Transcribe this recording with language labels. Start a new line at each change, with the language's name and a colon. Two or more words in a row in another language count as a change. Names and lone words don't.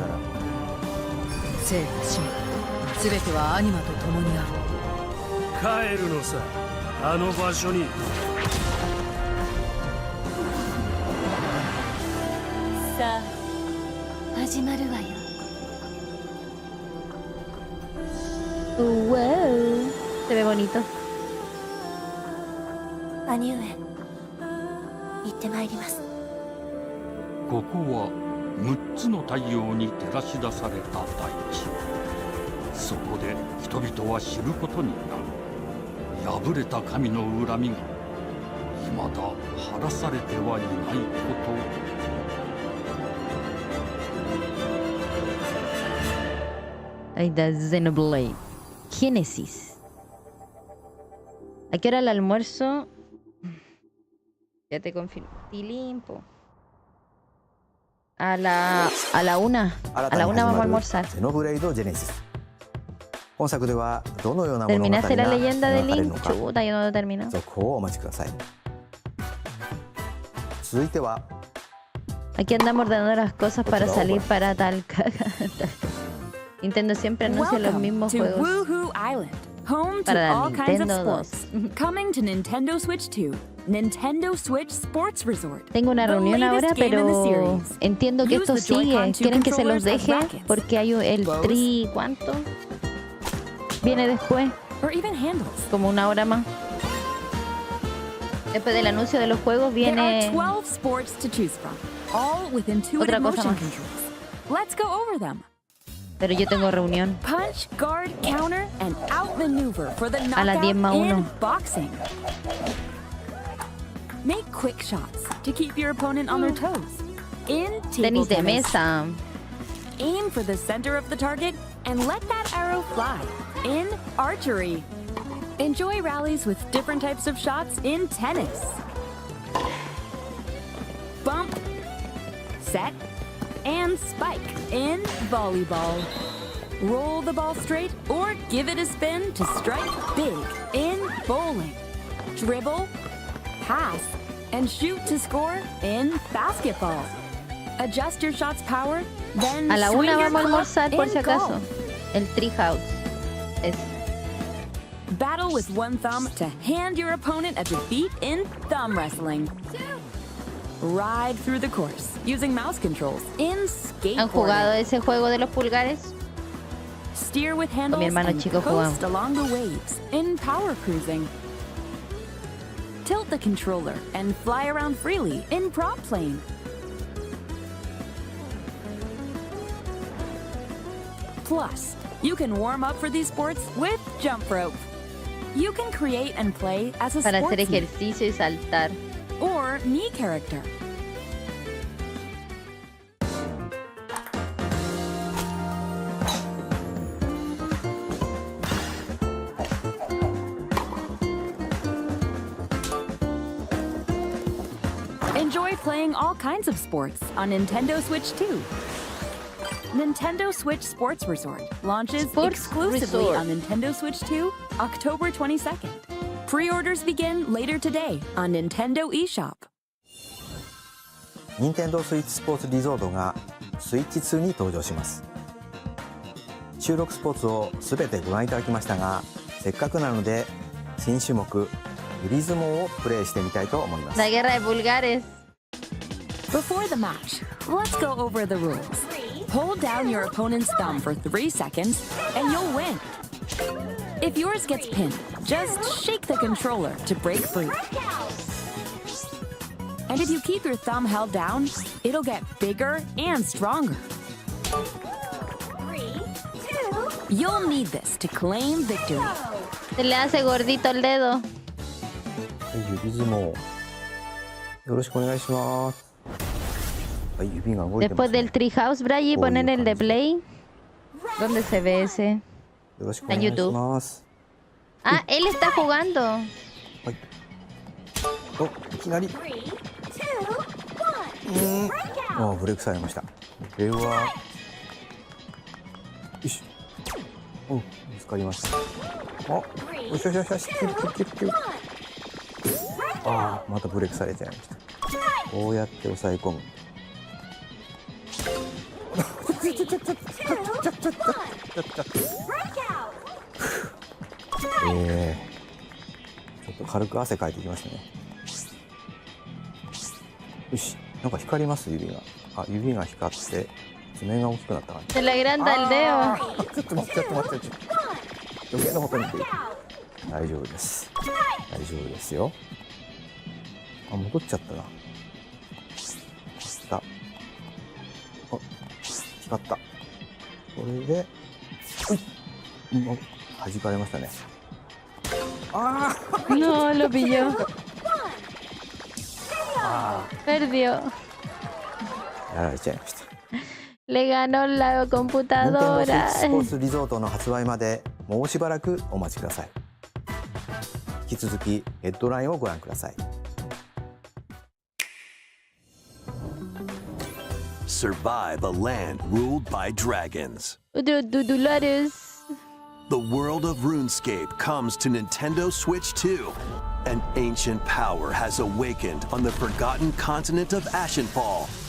Japanese: 生と死すべてはアニマと共にある。帰るのさ、あの場所に。さあ始まるわよ。
Spanish: Wow. Se ve bonito.
Japanese: 兄上行ってまいります。ここは6つの太陽に照らし出された大地。そこで人々は知ることになる。破れた神の恨みが未だ晴らされてはいないことを。
Spanish: Ahí está Xenoblade. Génesis. ¿A qué hora el almuerzo? Ya te confirmo. Tilimpo. A la 1. A la 1 vamos a almorzar.
Japanese: ゼノブレイドジェネシス。本作ではどのような物語が
Spanish: ¿Terminaste la leyenda de
Japanese: 描かれるの
Spanish: Link?
Japanese: か
Spanish: Chuta, yo no lo he terminado.
Japanese: 続報をお待ちください。続いては
Spanish: Aquí andamos ordenando las cosas para salir para tal cagada. Nintendo siempre anuncia los mismos
English: to
Spanish: juegos.
English: Woohoo Island, home to
Spanish: Para la
English: all kinds of Nintendo sports. Coming to Nintendo Switch 2, Nintendo Switch Sports Resort.
Spanish: Tengo una
English: the
Spanish: reunión ahora,
English: latest game in the
Spanish: pero
English: series.
Spanish: entiendo que
English: Use
Spanish: esto
English: the Joy-Con
Spanish: sigue. ¿Quieren que se los
English: controllers as
Spanish: deje?
English: brackets.
Spanish: Porque hay el
English: Bows.
Spanish: tri... ¿Cuánto? Viene después.
English: Or even handles.
Spanish: Como una hora más. Después del anuncio de los juegos
English: There are
Spanish: viene
English: 12 sports to choose from, all with intuitive
Spanish: otra cosa
English: motion
Spanish: más.
English: controls. Let's go over them.
Spanish: Pero yo tengo reunión.
English: Punch, guard, counter, and outmaneuver for the
Spanish: A las 10
English: knockout
Spanish: más
English: in
Spanish: 1.
English: boxing. Make quick shots to keep your opponent on their toes. In table
Spanish: Tenis de
English: tennis,
Spanish: mesa.
English: aim for the center of the target and let that arrow fly. In archery, enjoy rallies with different types of shots in tennis. Bump, set, and spike in volleyball. Roll the ball straight or give it a spin to strike big in bowling. Dribble, pass, and shoot to score in basketball. Adjust your shot's power, then
Spanish: A la
English: swing
Spanish: una
English: your
Spanish: vamos a
English: club
Spanish: almorzar por
English: in
Spanish: si acaso.
English: golf.
Spanish: El treehouse. Es.
English: Battle with one thumb to hand your opponent a defeat in thumb wrestling. Ride through the course using mouse controls in
Spanish: ¿Han jugado
English: skateboarding.
Spanish: ese juego de los pulgares?
English: Steer with
Spanish: Con mi
English: handles
Spanish: hermano
English: and
Spanish: chico
English: coast
Spanish: jugamos.
English: along the waves in power cruising. Tilt the controller and fly around freely in prop plane. Plus, you can warm up for these sports with jump rope. You can create and play as a Para hacer sportsman ejercicio y saltar. or me character. Enjoy playing all kinds of sports on Nintendo Switch 2. Nintendo Switch Sports Resort launches Sports exclusively Resort. on Nintendo Switch 2 October 22nd. Pre-orders begin later today on Nintendo eShop.
Japanese: 任天堂スイッチスポーツリゾートがスイッチ2に登場します。収録スポーツをすべてご覧いただきましたが、せっかくなので新種目ゆり相撲をプレイしてみたいと思います。
Spanish: La guerra de pulgares.
English: Before the match, let's go over the rules. Hold down your opponent's thumb for 3 seconds and you'll win. If yours gets pinned, just shake the controller to break free. And if you keep your thumb held down, it'll get bigger and stronger. You'll need this to claim victory.
Spanish: Se le hace gordito el dedo.
Japanese: 指相撲よろしくお願いします。はい、指が動いてます
Spanish: Después del treehouse, Braille, poner el de play. ¿Dónde se ve ese?
Japanese: よろしくお願いします。
Spanish: Ah, él está jugando.
Japanese: お、いきなり。あ、ブレイクされました。これは。よし。お、見つかりました。あ、よしよしよしよし、キュッ。ああ、またブレイクされちゃいました。こうやって押さえ込む。ちょっと軽く汗かいてきましたね。よし、なんか光ります指が。あ、指が光って爪が大きくなった感じ。
Spanish: Se le agranda el dedo.
Japanese: ちょっと待って。余計なことに来る。大丈夫です。大丈夫ですよ。あ、戻っちゃったな。あ、光った。これで、もう弾かれましたね。ああ。
Spanish: No, lo pilló. Perdió.
Japanese: やられちゃいました。
Spanish: Le ganó la computadora.
Japanese: スポーツリゾートの発売までもうしばらくお待ちください。引き続きヘッドラインをご覧ください。
English: Survive a land ruled by dragons. Dolores. The world of RuneScape comes to Nintendo Switch 2. An ancient power has awakened on the forgotten continent of Ashenfall.